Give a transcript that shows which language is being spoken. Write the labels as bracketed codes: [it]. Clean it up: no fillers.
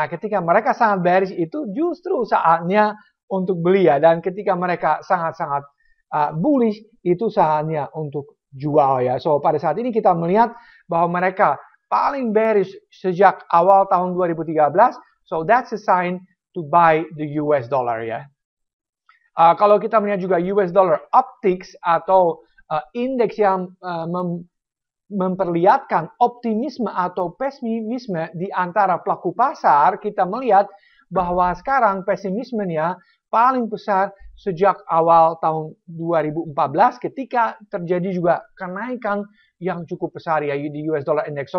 [id] Nah, ketika mereka sangat bearish itu justru saatnya untuk beli ya. Dan ketika mereka sangat-sangat bullish itu saatnya untuk jual ya. So, pada saat ini kita melihat bahwa mereka paling bearish sejak awal tahun 2013. [en] So, that's a sign to buy the US dollar ya. [id] Kalau kita melihat juga US dollar optics atau indeks yang memperlihatkan optimisme atau pesimisme di antara pelaku pasar, kita melihat bahwa sekarang pesimismenya paling besar sejak awal tahun 2014 ketika terjadi juga kenaikan yang cukup besar ya di US dollar index.